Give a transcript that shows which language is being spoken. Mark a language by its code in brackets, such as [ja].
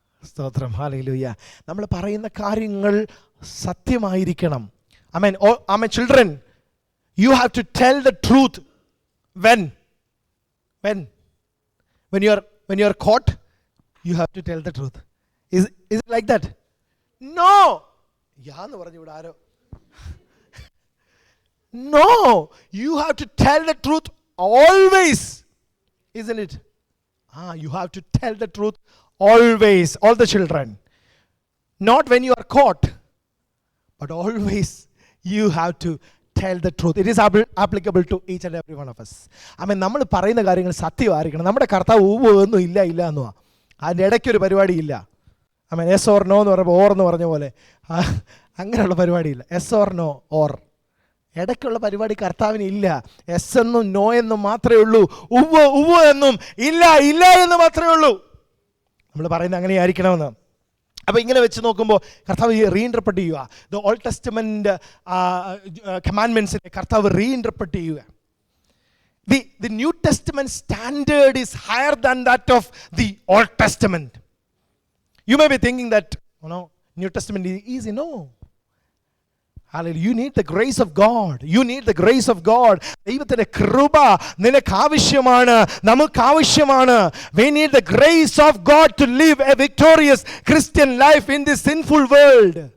[ml] സ്തോത്രം. ഹല്ലേലൂയ. നമ്മൾ പറയുന്ന കാര്യങ്ങൾ സത്യമായിരിക്കണം. ആമേൻ. ആമേൻ. [en] Children, you have to tell the truth when you are caught. You have to tell the truth. Is it like that? No. [ml] yaanu paranju ivda aro. [en] No, you have to tell the truth always, isn't it? You have to tell the truth always, all the children. Not when you are caught, but always you have to tell the truth. It is applicable to each and every one of us. [ml] നമ്മൾ പറയുന്ന കാര്യങ്ങൾ സത്യമായിരിക്കണം. നമ്മുടെ കർത്താവ് ഒന്നും ഇല്ല എന്നുവാ, അതിൻ്റെ ഇടയ്ക്കൊരു പരിപാടിയില്ല. എസ് ഓർ നോ എന്ന് പറയുമ്പോൾ ഓർ എന്ന് പറഞ്ഞ പോലെ അങ്ങനെയുള്ള പരിപാടിയില്ല. എസ് ഓർ നോ ഓർ, ഇടയ്ക്കുള്ള പരിപാടി കർത്താവിന് ഇല്ല. എസ് എന്നും നോ എന്നും മാത്രമേ ഉള്ളൂ. ഉവ്വ് എന്നും ഇല്ല എന്ന് മാത്രമേ ഉള്ളൂ. നമ്മൾ പറയുന്നത് അങ്ങനെ ആയിരിക്കണമെന്ന്. അപ്പോൾ ഇങ്ങനെ വെച്ച് നോക്കുമ്പോൾ കർത്താവ് റീഇൻറ്റർപ്രറ്റ് ചെയ്യുക. ദ ഓൾഡ് ടെസ്റ്റമെൻറ്റ് കമാൻഡ്മെൻറ്റ്സിനെ കർത്താവ് റീഇൻറ്റർപ്രറ്റ് ചെയ്യുക. [en] The New Testament standard is higher than that of the Old Testament. You may be thinking that, New Testament is easy. No. Hallelujah. You need the grace of God. You need the grace of God. [ml] ദൈവത്തിന്റെ കൃപ നിനക്ക് ആവശ്യമാണ്, നമുക്ക് ആവശ്യമാണ്. [en] We need the grace of God to live a victorious Christian life in this sinful world.